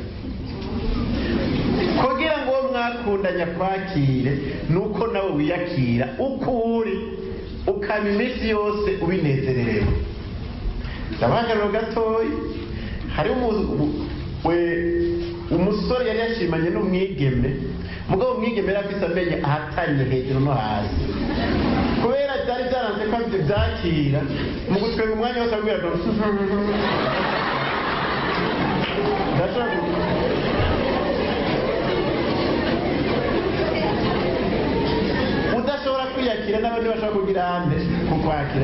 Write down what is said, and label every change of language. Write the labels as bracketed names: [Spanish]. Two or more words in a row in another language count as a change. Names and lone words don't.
[Rundi] Kugira ngo uwo mwakundanya kwakire nuko nawe wiyakira uko uri, ukaba iminsi yose ubinezererewe. Ndabagaruro gatoya, hari umusore yari yashimanye n'umwigeme, mugabo umwigeme yari afise amenyo ahatanye hejuru no hasi. Kubera byari byaranze ko byakira mu gutwega umwanya wose abwira ngo udashobora kwiyakira n'abandi bashobora kugira hande kukwakira.